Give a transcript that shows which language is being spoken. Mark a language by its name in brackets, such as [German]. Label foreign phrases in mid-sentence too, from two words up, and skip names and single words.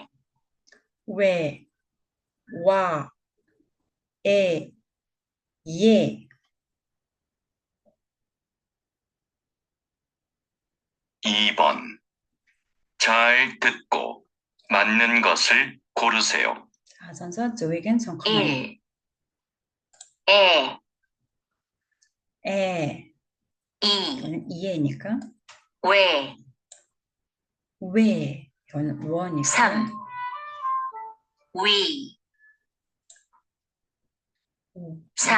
[Korean] 왜, 와, 에, 예. 2번. 잘 듣고 맞는 것을 고르세요. 자, [Mongolian] сонсоод зөвийг нь сонгох нь. [Korean] 1. 에, 에. 2. 이거는 이해니까. 왜, 이거는 원이니까. 3. 위, 4.